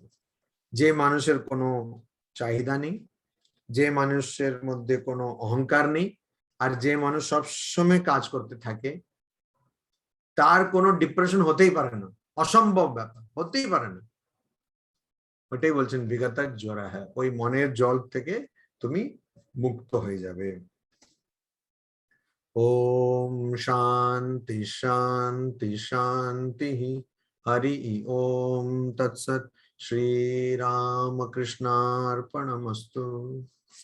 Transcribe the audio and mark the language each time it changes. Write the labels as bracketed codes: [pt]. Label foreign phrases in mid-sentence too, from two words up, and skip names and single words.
[bn] যে মানুষের কোনো চাহিদা নেই, যে মানুষের মধ্যে কোনো অহংকার নেই, আর যে মানুষ সবসময় কাজ করতে থাকে, তার কোনো ডিপ্রেশন হতেই পারে না, অসম্ভব ব্যাপার, হতেই পারে না। ওটাই বলছেন [sa] विगत ज्वर, [bn] হ্যাঁ, ওই মনের জল থেকে তুমি মুক্ত হয়ে যাবে। [sa] ओम शांति शांति शांति। हरि ओम तत्सत। श्री राम कृष्णार्पणमस्तु।